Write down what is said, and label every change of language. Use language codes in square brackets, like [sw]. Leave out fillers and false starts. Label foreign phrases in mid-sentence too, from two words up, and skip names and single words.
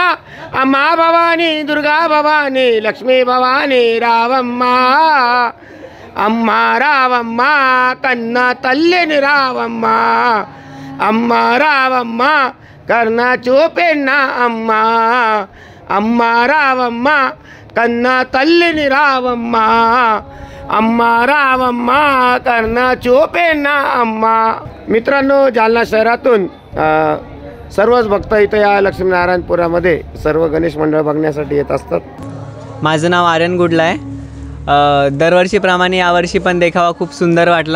[te] అమ్మా భవాని దుర్గా భవాని లక్ష్మీ భవాని రావమ్మ. అమ్మా రావమ్మ కన్నా తల్లిని రావమ్మ. అమ్మా రావమ్మ కన్నా చూపిన అమ్మ. అమ్మా రావమ్మ కన్నా తల్లిని రావమ్మ. అమ్మా రావమ్మా కరుణ చూపిన అమ్మా. [mr] मित्रांनो जालना शहरातून सर्वच भक्त इथं या लक्ष्मीनारायणपुरामध्ये सर्व गणेश मंडळ बघण्यासाठी येत असतात. माझं नाव आर्यन गुडला आहे. दरवर्षीप्रमाणे यावर्षी पण देखावा खूप सुंदर वाटला.